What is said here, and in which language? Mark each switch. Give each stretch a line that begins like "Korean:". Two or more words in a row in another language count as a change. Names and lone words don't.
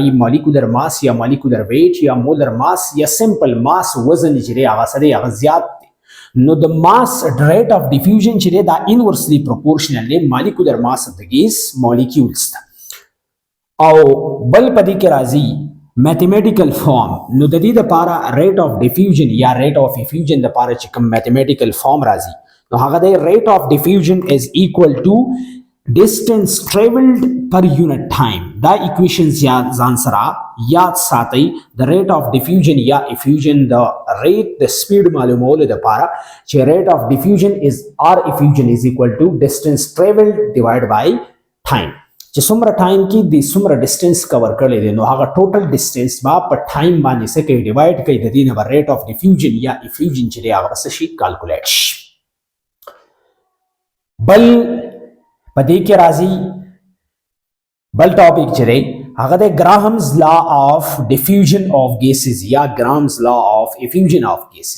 Pashto: هغې
English: molecular mass
Pashto: یا
English: molecular weight
Pashto: یا
English: molar mass
Pashto: یا
English: sample mass
Pashto: وزن چې دی هغه څه دی هغه زیات دی نو د
English: mass rate of diffusion
Pashto: چې دی دا
English: inversely proportional
Pashto: دی
English: molecular mass of
Pashto: د
English: gas molecules
Pashto: ته او بل په دې کې راځي
English: mathematical form
Pashto: نو د دې دپاره
English: rate of diffusion
Pashto: یا
English: rate of effusion
Pashto: دپاره چې کوم
English: mathematical form
Pashto: راځي نو هغه دی
English: rate of diffusion is equal to distance traveled per unit time.
Pashto: دا equations یا ځان سره یاد ساتئ.
English: the rate of diffusion یا effusion the rate the speed
Pashto: معلومولو دپاره چې
English: rate of diffusion is or effusion is equal to distance traveled divided by time.
Pashto: چې څومره ټایم کې د څومره ډیسټنس کور کړی دی نو هغه
English: total distance
Pashto: با په ټایم باندې څه کوي ډیوایډ کوي د دې نه
English: rate of diffusion
Pashto: یا افیوژن چې دی هغه څه شي کیلکولیټ شي. بل په دې کې راځي بل ټاپک چې دی هغه د
English: Graham's law of diffusion of gases
Pashto: یا
English: Graham's law of effusion of gases.